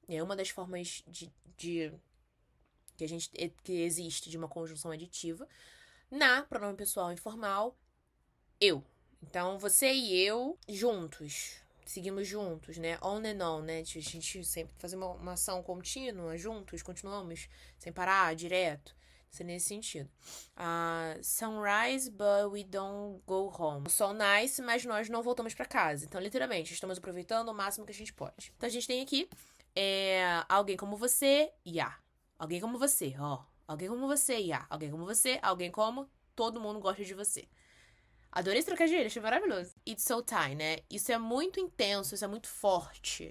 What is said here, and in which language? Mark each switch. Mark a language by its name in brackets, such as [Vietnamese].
[Portuguese] É uma das formas que existe de uma conjunção aditiva. Na, pronome pessoal informal, eu. Então, você e eu juntos. Seguimos juntos, né? [English] On and on, [Portuguese] né? A gente sempre faz uma ação contínua, juntos, continuamos, sem parar, direto. Isso é nesse sentido. [English] Sunrise, but we don't go home. [Portuguese] O sol nasce, mas nós não voltamos pra casa. Então, literalmente, estamos aproveitando o máximo que a gente pode. Então, a gente tem aqui alguém como você, ya. Alguém como você, ó. Alguém como você, ya. Alguém como você, alguém como todo mundo gosta de você. Adorei esse trocadilho, achei maravilhoso. [English] It's so time, [Portuguese] né? Isso é muito intenso, isso é muito forte.